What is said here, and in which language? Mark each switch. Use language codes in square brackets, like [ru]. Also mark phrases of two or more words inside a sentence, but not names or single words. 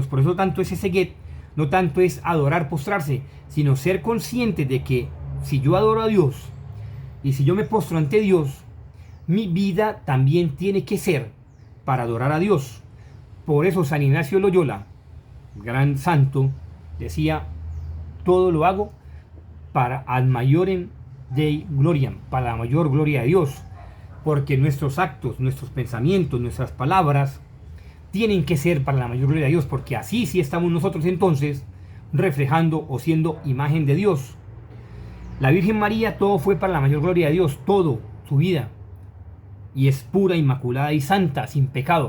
[es] Por eso tanto es ese Seged, no tanto es adorar, postrarse, sino ser consciente de que si yo adoro a Dios y si yo me postro ante Dios, mi vida también tiene que ser para adorar a Dios. Por eso San Ignacio de Loyola, gran santo, decía, todo lo hago para [la] ad maiorem Dei gloriam, [es] para la mayor gloria de Dios, porque nuestros actos, nuestros pensamientos, nuestras palabras tienen que ser para la mayor gloria de Dios, porque así sí estamos nosotros entonces reflejando o siendo imagen de Dios. La Virgen María, todo fue para la mayor gloria de Dios, todo, su vida, y es pura, inmaculada y santa, sin pecado.